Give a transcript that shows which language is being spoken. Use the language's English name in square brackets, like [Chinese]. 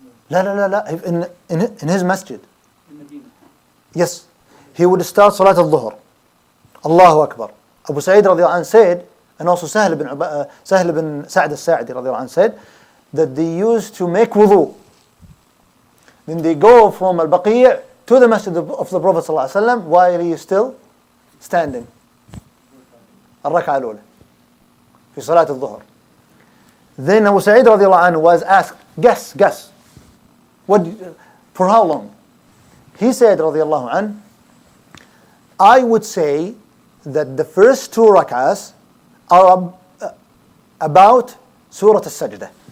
[English] لا in his masjid. Yes, he would start Salat al-Dhuhr. Allahu Akbar. Abu Sa'id radiyallahu anhu said, and also Sahl bin Sa'd al-Sa'idi radiyallahu anhu said, that they used to make wudu. Then they go from al-Baqi' to the masjid of the Prophet sallallahu alaihi wasallam while he is still standing. [Arabic] الركعة الأولى في صلاة الظهر. [English] Then Abu Sa'id radiyallahu anhu was asked, guess, for how long? He said radiyallahu anhu, I would say that the first 2 rak'ahs are about Surah Al-Sajdah.